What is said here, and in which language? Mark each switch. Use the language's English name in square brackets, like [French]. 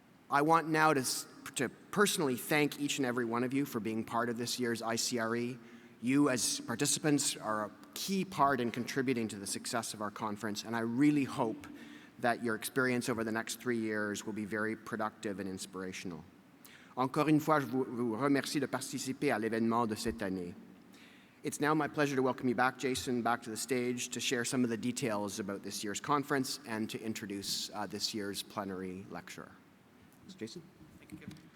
[English] I want now to personally thank each and every one of you for being part of this year's ICRE. You as participants are a key part in contributing to the success of our conference, and I really hope that your experience over the next 3 years will be very productive and inspirational. [French] Encore une fois, je vous remercie de participer à l'événement de cette année. [English] It's now my pleasure to welcome you back, Jason, back to the stage to share some of the details about this year's conference and to introduce this year's plenary lecturer. Jason? Thank you, Kevin.